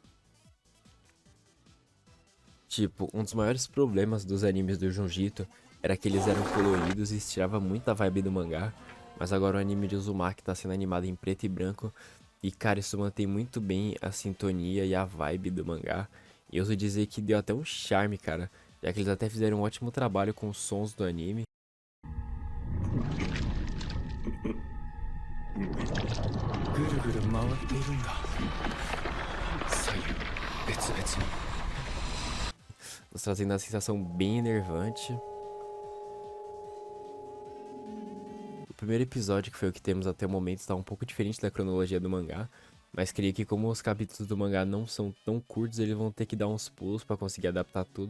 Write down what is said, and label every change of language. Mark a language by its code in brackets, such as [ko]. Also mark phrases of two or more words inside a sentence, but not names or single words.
[pt] Tipo, um dos maiores problemas dos animes do Junjito era que eles eram coloridos e isso tirava muita vibe do mangá. Mas agora o anime de Uzumaki tá sendo animado em preto e branco. E cara, isso mantém muito bem a sintonia e a vibe do mangá. E eu ouso dizer que deu até um charme, cara. Já que eles até fizeram um ótimo trabalho com os sons do anime. [ja] ぐるぐる回っているんだ。左右別々に。 [pt] Nos trazendo uma sensação bem enervante. primeiro episódio, que foi o que temos até o momento, está um pouco diferente da cronologia do mangá. Mas creio que como os capítulos do mangá não são tão curtos, eles vão ter que dar uns pulos pra conseguir adaptar tudo.